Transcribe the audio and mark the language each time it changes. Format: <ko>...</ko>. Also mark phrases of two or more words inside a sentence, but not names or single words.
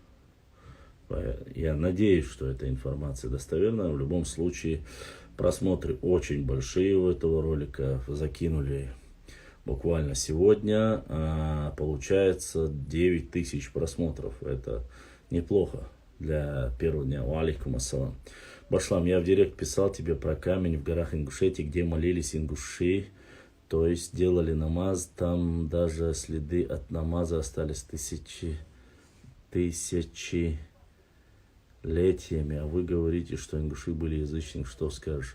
<ru>Я надеюсь, что эта информация достоверна. В любом случае, просмотры очень большие у этого ролика. Закинули буквально сегодня. Получается 9000 просмотров. Это неплохо для первого дня.</ru> <ar>عليكم السلام.</ar> <ru>Башлам, я в директ писал тебе про камень в горах Ингушетии, где молились ингуши. То есть делали намаз. Там даже следы от намаза остались тысячелетиями, а вы говорите, что ингуши были язычниками, что скажешь?</ru>